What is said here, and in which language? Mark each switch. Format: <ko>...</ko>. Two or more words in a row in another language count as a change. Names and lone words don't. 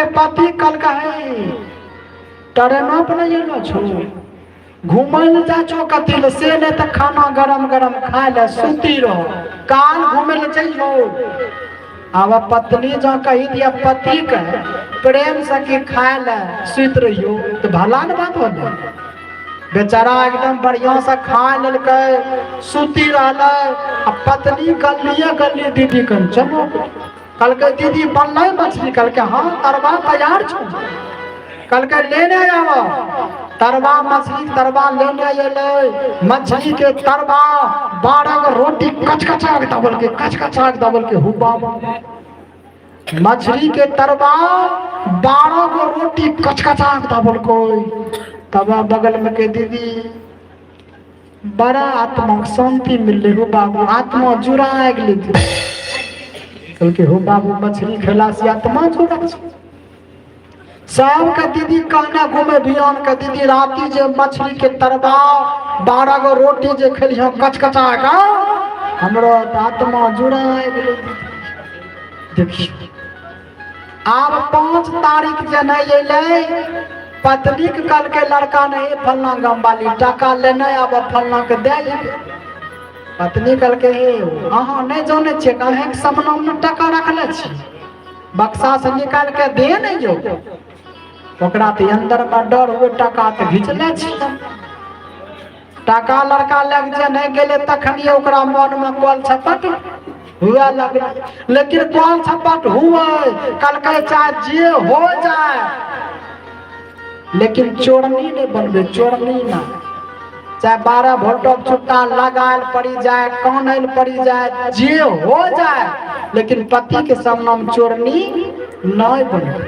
<mai>पति कहलकै ट्रेनो पर नहीं एलो छो, घूमै ले जा छो कथी ले से नहीं तो खाना गरम गरम खाए ले सुती रहो, काल घूमे ले जाइयो। अब पत्नी जो कही दिया पति के प्रेम से कि खाए ले सुत रहियो तो भला न बात होले। बेचारा एकदम बढ़िया से खा लेलकै सुती रहलै। अब पत्नी गलिए दीदी कन चलो, कहलकै दीदी बनलै मछली, कहलकै हाँ तरवा तैयार छो। कहलकै लेने आवा तरवा मछली, तरवा लेने अयलै। मछली के तरवा 12 गो रोटी कचकचा के दबल के कचकचा के दबल के हो बाबा। मछली के तरवा 12 गो रोटी कचकचा के दबल को। तब बगल में के दीदी बड़ा आत्मा शांति मिलले हो बाबू, आत्मा जुड़ा गेलै। कहलकै हो बाबू मछली खेला से आत्मा जुड़ा। सब का दीदी कहना घूमे बिहान का दीदी राती जे मछली के तरवा 12 गो रोटी जे खेलियो कचकचा का हमरो आत्मा जुड़ा गेलै। देखियो आब 5 तारीख जे नहीं अयलै, पत्नी के कहलकै लड़का नहीं फलना गाँव वाली टका लेने अब फलना के दे। पत्नी कहलकै हे अहाँ नहीं जाने छियै कहे के सपना में टका रखले छी, बक्सा से निकाल के दे नहीं जो। ओकरा तो अंदर में डर हुए टका तो घिचले छी। टका लड़का लग जे नहीं गेले तखनी ओकरा मन में कल छपट हुआ लगला। लेकिन कल छपट हुए कहलकै चाहे जे हो जाए लेकिन चोरनी नहीं बनबे, चोरनी ना। चाहे 12 वोल्ट छुट्टा लगाल पड़ी जाए, कानल पड़ी जाए, जे हो जाए लेकिन पति के सामने में चोरनी नहीं बनबे।</mai>